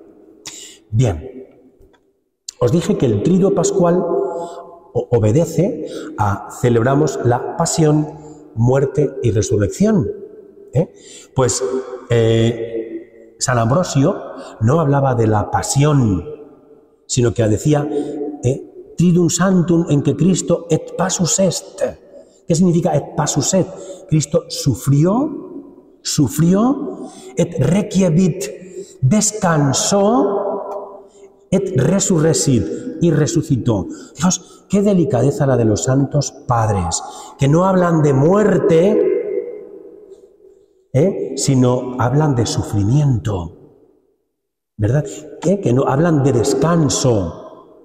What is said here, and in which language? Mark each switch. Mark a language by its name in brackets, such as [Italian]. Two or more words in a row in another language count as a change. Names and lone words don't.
[Spanish] Bien, os dije que el Triduo Pascual obedece a celebramos la pasión, muerte y resurrección. Pues San Ambrosio no hablaba de la pasión, sino que decía [Latin] Triduum Sanctum [Spanish] en que Cristo [Latin] et passus est. [Spanish] ¿Qué significa [Latin] et passus est? [Spanish] Cristo sufrió, [Latin] et requiebit, [Spanish] descansó, [Latin] et resurrecit, [Spanish] y resucitó. Fijaos, qué delicadeza la de los santos padres, que no hablan de muerte, sino hablan de sufrimiento, ¿verdad? Que no hablan de descanso.